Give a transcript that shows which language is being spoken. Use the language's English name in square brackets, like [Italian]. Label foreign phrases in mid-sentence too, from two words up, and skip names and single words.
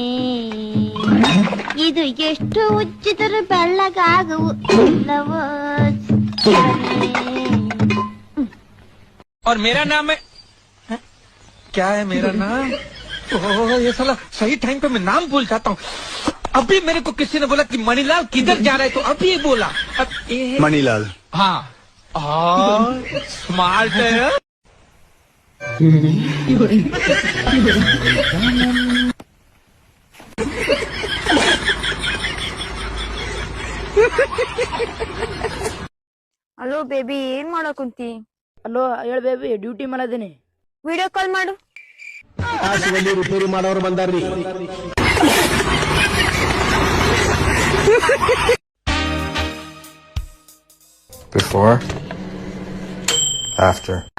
[Kannada] ಇದು ಎಷ್ಟು ಉಜ್ಜಿದರೂ ಬೆಳ್ಳಗಾಗುವು ಇಲ್ಲವೋ ಶಿವನೇ. [Hindi] और मेरा नाम है क्या है? मेरा नाम ये साला सही टाइम पे मैं नाम भूल जाता हूँ. अभी मेरे को किसी ने बोला कि मणिलाल किधर जा रहा है, तो अभी बोला [Kannada] ಮಣಿಲಾಲ್. [Hindi] हाँ, स्मार्ट है. [English] hello baby, [Kannada] ಏನ್ ಮಾಡಕ್ ಕುಂತಿ? ಹಲೋ ಹೇಳ ಬೇಬಿ, ಡ್ಯೂಟಿ ಮಾಡದೇನೆ. [English] video call [Kannada] ಮಾಡು. ರಿಪೇರಿ ಮಾಡೋರು ಬಂದಾರ್ರಿ. [English] Before, after.